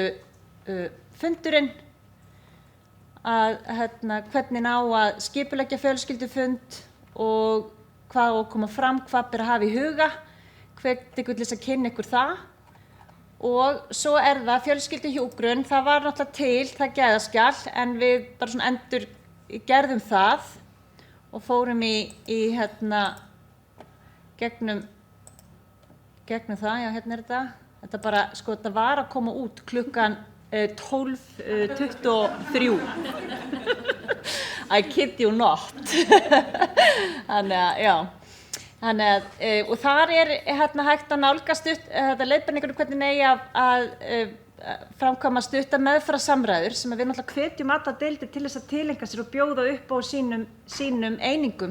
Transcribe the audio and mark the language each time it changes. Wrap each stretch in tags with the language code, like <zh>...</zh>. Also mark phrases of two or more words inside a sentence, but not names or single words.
<is>fundurinn að hvernig á að skipuleggja fjölskyldufund og hvað á að koma fram, hvað ber að hafa í huga, hvet ykkur til þess að kynna ykkur það og svo er það fjölskylduhjúkrun, það var náttúrulega til það gæðaskjal en við bara svona endur gerðum það og fórum í gegnum það, já hérna er þetta bara, sko þetta var að koma út klukkan 12:23</is> <en>I kid you not</en> <is>þannig að, já og þar er hægt að nálgast leiðbeiningar hvernig eigi að framkvæma stutta meðferðarsamræður sem við náttúrulega hvetjum alla deildir til þess að tileinka sér og bjóða upp á sínum einingum.</is>